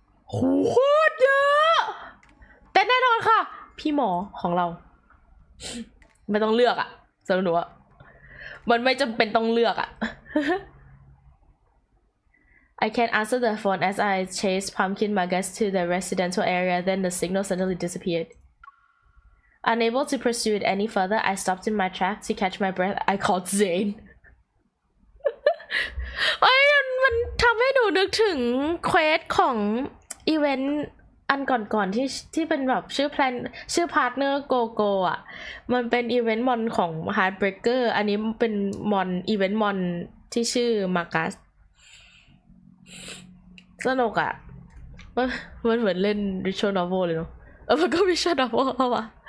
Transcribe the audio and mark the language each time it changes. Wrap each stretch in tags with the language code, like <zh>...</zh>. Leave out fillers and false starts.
<th>โคตรเยอะแต่แน่นอนค่ะพี่หมอของเราไม่ต้องเลือกอะสำหรับหนูอะมันไม่จำเป็นต้องเลือกอะ</th> <en>I can't answer the phone as I chased Pumpkin Magas to the residential area. Then the signal suddenly disappeared. Unable to pursue it any further, I stopped in my track to catch my breath. I called Zane.</en> <th>มันทำให้หนูนึกถึงเควสของอีเวนต์อันก่อนที่เป็นแบบชื่อพาร์ทเนอร์โกโกอ่ะมันเป็นอีเวนต์มอนของ Heartbreaker อันนี้เป็นมอนอีเวนต์มอนที่ชื่อมากัสสนุกอ่ะมันเหมือนเล่น Visual Novel เลยเนาะมันก็ Visual Novel เข้ามา</th>